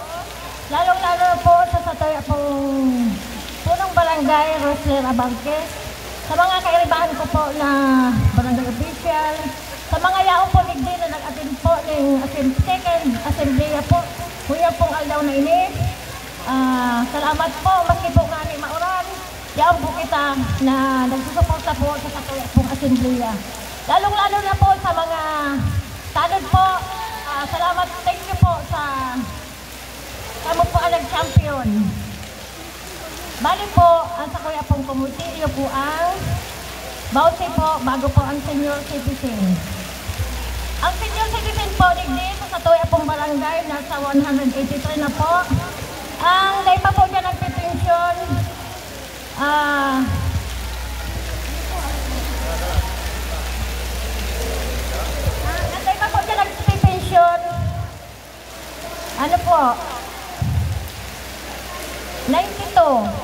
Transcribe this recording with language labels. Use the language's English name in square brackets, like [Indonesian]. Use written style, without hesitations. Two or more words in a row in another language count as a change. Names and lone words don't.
[Bikol] Lalong-lalo po sa punong barangay, Rosler Abangke, sa mga kairibahan ko po na barangay official, sa mga yaong po ligdi na nag-attend po ng [English] second assembly [Bikol] po. Kuya pong aldaw na ini. Salamat po, maski po nga ni Mauran. Diyan po kita na nagsusuporta po sa katuya pong assembly. Lalong-lalo na po sa mga tanod po. Salamat, [English] thank you [Bikol] po sa kamo po ang nag-champion. Bali po, ang sa kuya pong committee, iyo po ang bawsi po bago po ang [English] senior citizen. [Bikol] Ang [English] senior citizen [Bikol] po, digdi sa tuya pong barangay, nasa 183 na po. Ang day pa po dyan nagpipensyon, ano po? 92.